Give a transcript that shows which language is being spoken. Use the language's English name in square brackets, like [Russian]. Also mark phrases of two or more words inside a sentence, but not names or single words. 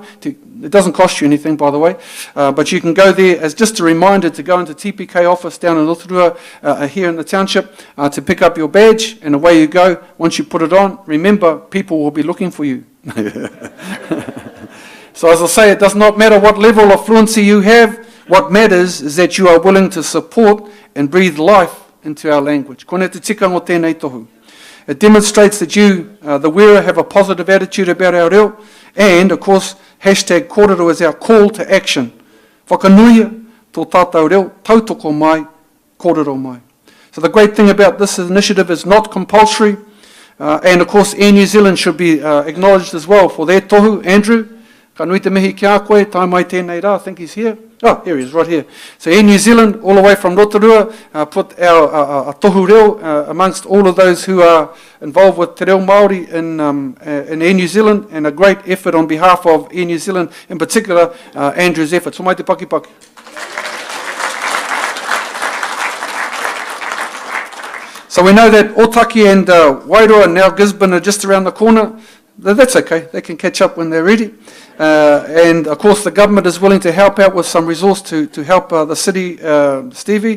[English] It doesn't cost you anything, by the way. But you can go there as just a reminder to go into TPK office down in Rotorua here in the township to pick up your badge. And away you go. Once you put it on, remember, people will be looking for you. So as I say, it does not matter what level of fluency you have. What matters is that you are willing to support and breathe life into our language. [Māori] Kone te tika ngō tēnei tohu. [English] It demonstrates that you, the wearer, have a positive attitude about our reo. And, of course, hashtag kōrero is our call to action. [Māori] Whakanuia tō tātou reo, tautoko mai, kōrero mai. [English] So the great thing about this initiative is not compulsory. And, of course, Air New Zealand should be acknowledged as well for their tohu. [Māori] Andrew, ka nui te mihi ki a koe, tai mai tēnei rā, [English] I think he's here. Oh, here he is, right here. So Air New Zealand, all the way from Rotorua, put our [Māori] tohu reo [English] amongst all of those who are involved with [Māori] te reo Māori [English] in Air New Zealand, and a great effort on behalf of Air New Zealand, in particular, Andrew's efforts. [Māori] So mai te paki paki. [English] So we know that Otaki and Wairoa and now Gisborne are just around the corner. That's okay, they can catch up when they're ready. And of course the government is willing to help out with some resource to help the city, Stevie.